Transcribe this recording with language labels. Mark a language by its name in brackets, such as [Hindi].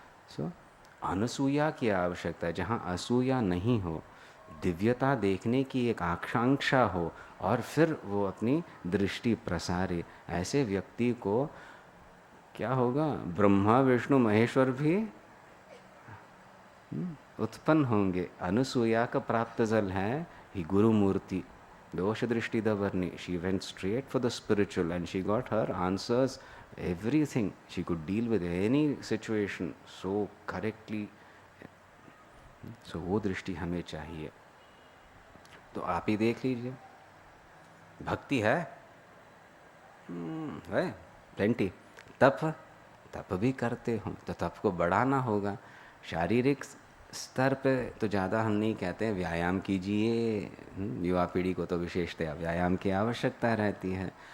[Hindi] सो अनसूया की आवश्यकता है। जहाँ असूया नहीं हो, दिव्यता देखने की एक आकांक्षा हो और फिर वो अपनी दृष्टि प्रसारे, ऐसे व्यक्ति को क्या होगा? ब्रह्मा विष्णु महेश्वर भी उत्पन्न होंगे। अनुसूया का प्राप्त जल है ही गुरु मूर्ति, दोष दृष्टि दवर्णी। [English] She went straight for the spiritual and she got her answers, everything. She could deal with any situation so correctly. [Hindi] So वो दृष्टि हमें चाहिए। तो आप ही देख लीजिए, भक्ति है प्लेंटी, तप भी करते हो, तो तप को बढ़ाना होगा। शारीरिक स्तर पे तो ज़्यादा हम नहीं कहते हैं व्यायाम कीजिए, युवा पीढ़ी को तो विशेषतया व्यायाम की आवश्यकता रहती है।